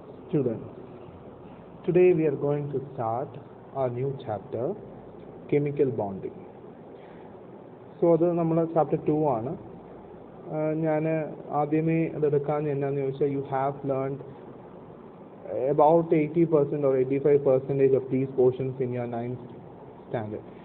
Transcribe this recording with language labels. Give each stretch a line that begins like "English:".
English: Students, today we are going to start our new chapter, chemical bonding.
Malayalam: So അത് നമ്മൾ chapter 2 ആണ്. ഞാൻ ആദ്യമേ അതെടുക്കാൻ എന്നാന്ന് ചോദിച്ചാൽ
English: you have learned about 80% or 85% of these portions in your 9th standard.